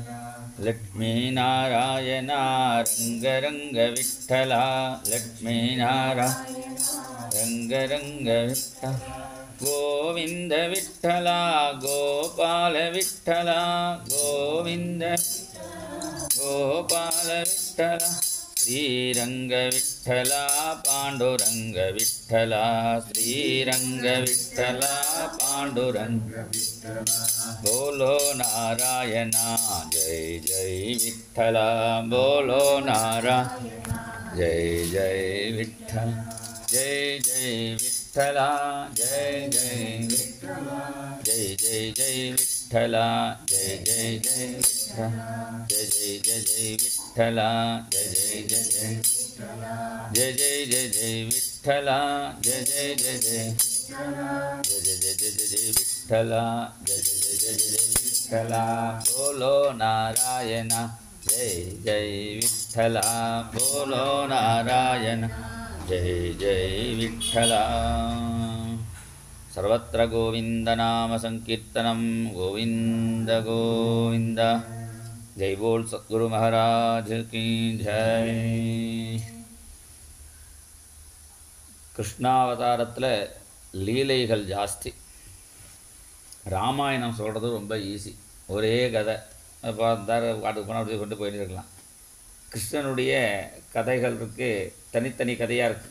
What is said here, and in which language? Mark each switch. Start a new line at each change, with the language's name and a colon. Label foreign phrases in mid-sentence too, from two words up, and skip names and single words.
Hindi: लक्ष्मी नारायण रंग रंग विठ्ठल, लक्ष्मी नारायण रंग रंग विठ्ठल, गोविंद विठ्ठल गोपाल विठ्ठल, गोविंद गोपाल विठ्ठल, श्रीरंग विठ्ठल पांडुरंग विठ्ठल, श्रीरंग विठ्ठल पांडुरंग विठ्ठल। बोलो नारायण जय जय विठ्ठल, बोलो नारायण जय जय विठ्ठल, जय जय विठ्ठल, जय जय विठ्ठल, जय जय जय विठ्ठल, जय जय जय विठ्ठल, जय जय जय जय विठ्ठल, जय जय जय जय, जय जय जय जय विठ्ठल, जय जय जय जय, जय जय जय जय जय विठ्ठल, जय जय जय जय जय विठ्ठल। बोलो नारायण जय जय विठ्ठल, बोलो नारायण जय जय विठ्ठल।
Sanskrit: सर्वत्र गोविंद नाम संकीर्तनम गोविंद गोविंद।
Hindi: जय बोल सद्गुरु महाराज की जय।
Tamil: கிருஷ்ணாவதாரத்தில் லீலைகள் ஜாஸ்தி. ராமாயணம் சொல்கிறது ரொம்ப ஈஸி, ஒரே கதை பார்த்தார் காட்டுக்கு போனால் அப்படியே கொண்டு போயிட்டு இருக்கலாம். கிருஷ்ணனுடைய கதைகள் இருக்குது, தனித்தனி கதையாக இருக்குது.